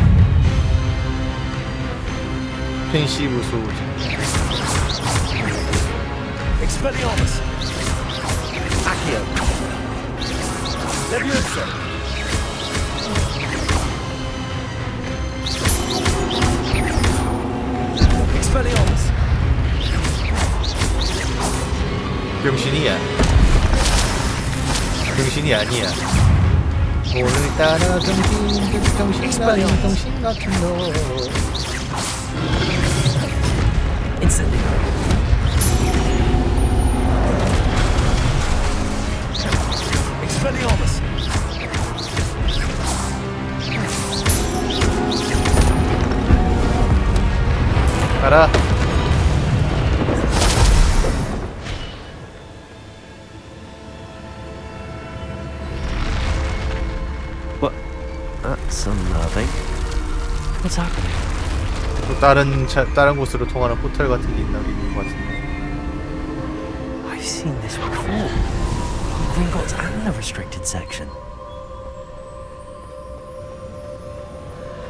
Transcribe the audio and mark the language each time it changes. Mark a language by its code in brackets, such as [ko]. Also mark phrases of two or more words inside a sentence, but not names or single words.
[ko] 펜시브 소우자. [en] Expelliarmus. Accio. Leviosa. Expelliarmus. [ko] 병신이야. 병신이 아니야. 오늘따라 정신 아닌 정신 같은 너. [en] Expelliarmus. [ko] 가라. [en] What? That's unnerving. What's happening? [ko] 또 다른 곳으로 통하는 포털 같은 게 있는 것 같은데. [en] I've seen this before. Gringotts and the restricted section.